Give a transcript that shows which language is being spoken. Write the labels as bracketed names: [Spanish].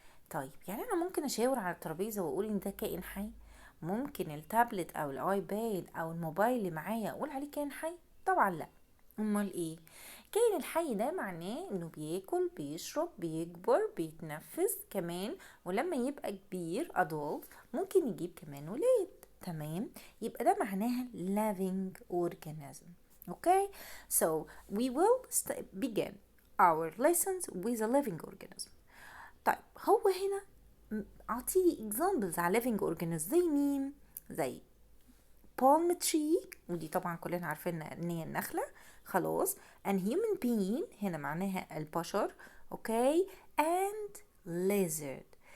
[Arabic] طيب يعني انا ممكن اشاور على الترابيزه واقول ان ده كائن حي؟ ممكن التابلت او الايباد او الموبايل اللي معايا اقول عليه كائن حي؟ طبعا لا. امال ايه؟ كائن الحي ده معناه انه بياكل بيشرب بيكبر بيتنفس كمان، ولما يبقى كبير adult ممكن يجيب كمان ولاد. تمام، يبقى ده معناها living organism. [English] Okay, so we will begin our lessons with a living organism. [Arabic] طيب هو هنا اعطيلي examples على living organism زي مين؟ زي palm tree، ودي طبعا كلنا عارفين ان هي النخلة. خلاص. [English] and human being [Arabic] هنا معناها البشر. اوكي. [English] and lizard.